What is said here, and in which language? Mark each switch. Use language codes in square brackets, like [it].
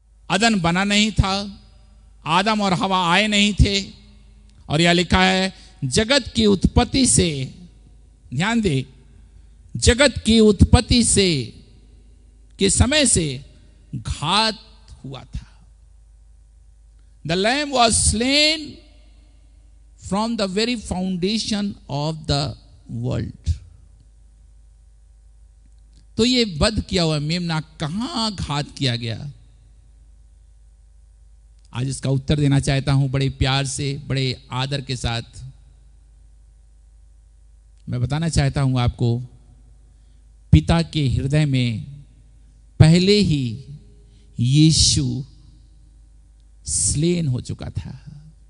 [hi] अदन बना नहीं था, आदम और हवा आए नहीं थे, और यह लिखा है जगत की उत्पत्ति से, ध्यान दे, जगत की उत्पत्ति से के समय से घात हुआ था। [en] The lamb was slain from the very foundation of the world. [hi] तो ये वध किया हुआ मेमना कहां घात किया गया? आज इसका उत्तर देना चाहता हूं बड़े प्यार से, बड़े आदर के साथ। मैं बताना चाहता हूं आपको, पिता के हृदय में पहले ही यीशु स्लेन हो चुका था।